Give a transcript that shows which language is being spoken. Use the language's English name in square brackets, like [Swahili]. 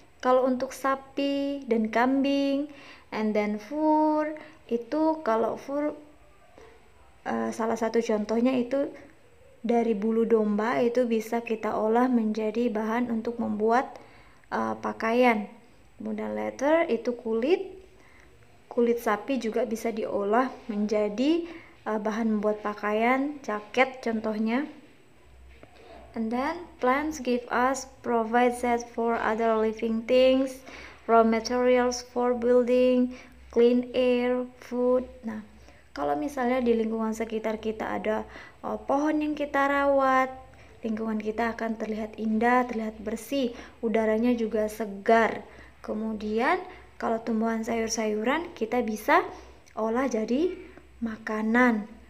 [Indonesian] Kalau untuk sapi dan kambing, and then fur, itu kalau fur, salah satu contohnya itu dari bulu domba, itu bisa kita olah menjadi bahan untuk membuat pakaian. Kemudian leather itu kulit sapi juga bisa diolah menjadi bahan membuat pakaian, jaket contohnya. [English] And then plants give us, provide set for other living things, raw materials for building, clean air, food. [Indonesian] Nah, kalau misalnya di lingkungan sekitar kita ada pohon yang kita rawat, lingkungan kita akan terlihat indah, terlihat bersih, udaranya juga segar. Kemudian kalau tumbuhan sayur-sayuran kita bisa olah jadi makanan.